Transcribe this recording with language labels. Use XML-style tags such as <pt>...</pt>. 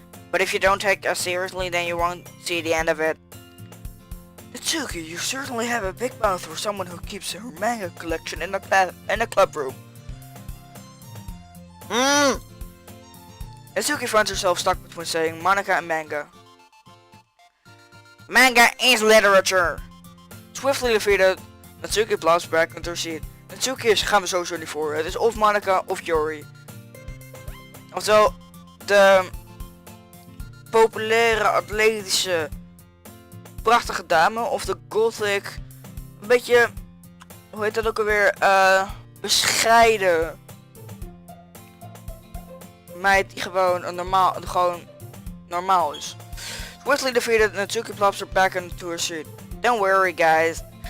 <en>But if you don't take us seriously, then you won't see the end of it. Natsuki, you certainly have a big mouth for someone who keeps her manga collection in a club room. Natsuki finds herself stuck between saying Monica and manga. Manga is literature! Swiftly defeated, Natsuki plops back into her seat.</en> <nl>Natsuki gaan we sowieso niet voor. Het is of Monica of Yuri. Oftewel, de populaire, atletische, prachtige dame of de gothic, een beetje, hoe heet dat ook alweer, bescheiden meid die gewoon normaal is.</nl> <en>Swiftly defeated, Natsuki plops her back into her seat. Don't worry guys.</en>